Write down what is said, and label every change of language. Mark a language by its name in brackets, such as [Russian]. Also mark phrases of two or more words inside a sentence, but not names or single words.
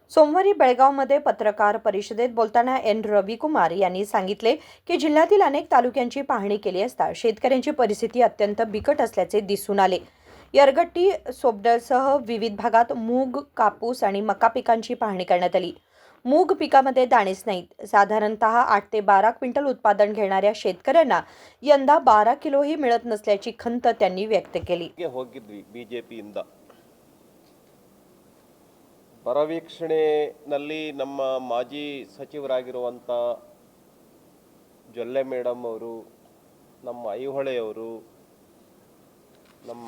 [Marathi] सोमवारी बेळगावमध्ये पत्रकार परिषदेत बोलताना एन रविकुमार यांनी सांगितले की जिल्ह्यातील अनेक तालुक्यांची पाहणी केली असता शेतकऱ्यांची परिस्थिती अत्यंत बिकट असल्याचे दिसून आले. यरगट्टी सोबडसह विविध भागात मूग, कापूस आणि मका पिकांची पाहणी करण्यात आली. मूग पिकामध्ये दाणेच नाहीत. साधारणतः 8 ते 12 क्विंटल उत्पादन घेणाऱ्या शेतकऱ्यांना यंदा 12 किलोही मिळत नसल्याची खंत त्यांनी व्यक्त केली. [Kannada] ಹೋಗಿದ್ವಿ ಬಿಜೆಪಿಯಿಂದ ಪರವೀಕ್ಷಣೆಯಲ್ಲಿ ನಮ್ಮ ಮಾಜಿ ಸಚಿವರಾಗಿರುವಂಥ ಜೊಲ್ಲೆ ಮೇಡಮ್ ಅವರು, ನಮ್ಮ ಐಹೊಳೆಯವರು, ನಮ್ಮ